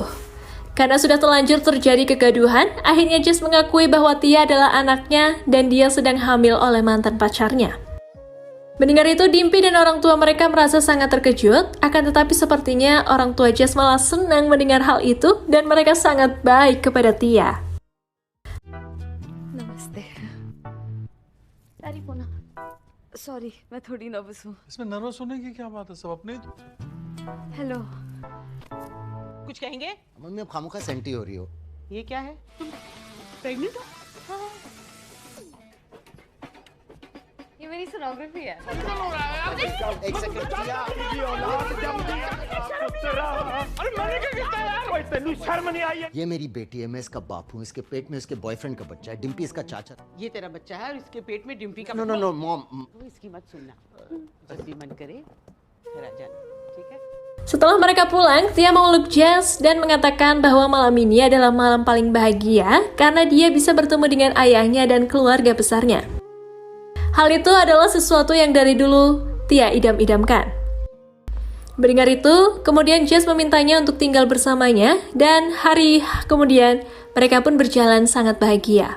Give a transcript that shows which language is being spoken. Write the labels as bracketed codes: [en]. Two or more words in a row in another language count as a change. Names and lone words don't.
[id] Karena sudah terlanjur terjadi kegaduhan, akhirnya Jess mengakui bahwa Tia adalah anaknya dan dia sedang hamil oleh mantan pacarnya. Mendengar itu, Dimpy dan orang tua mereka merasa sangat terkejut, akan tetapi sepertinya orang tua Jess malah senang mendengar hal itu dan mereka sangat baik kepada Tia. [hi] नमस्ते अरे सॉरी मैं थोड़ी नर्वस हूँ इसमें नर्वस होने की क्या बात है सब अपने हेलो कुछ कहेंगे? मम्मी अब खामोखा सेंटी हो रही हो। ये क्या है? तुम प्रेग्नेंट हो? ये मेरी सोनोग्राफी है एक सेकंड किया। अरे मैंने क्या किया यार? [pa] ओए तेनू शर्म नहीं आई है? [hi] ये मेरी बेटी है, मैं इसका बाप हूँ। इसके पेट में इसके बॉयफ्रेंड का बच्चा है। डिम्पी इसका चाचा। ये तेरा बच्चा है और इसके पेट में डिम्पी का [en] no no no mom. [hi] तो इसकी मत सुनना। जब भी मन करे फिर आ जाना, ठीक है? [id] Setelah mereka pulang, Tia memeluk Jess dan mengatakan bahwa malam ini adalah malam paling bahagia karena dia bisa bertemu dengan ayahnya dan keluarga besarnya. Hal itu adalah sesuatu yang dari dulu Tia idam-idamkan. Mendengar itu, kemudian Jess memintanya untuk tinggal bersamanya dan hari kemudian mereka pun berjalan sangat bahagia.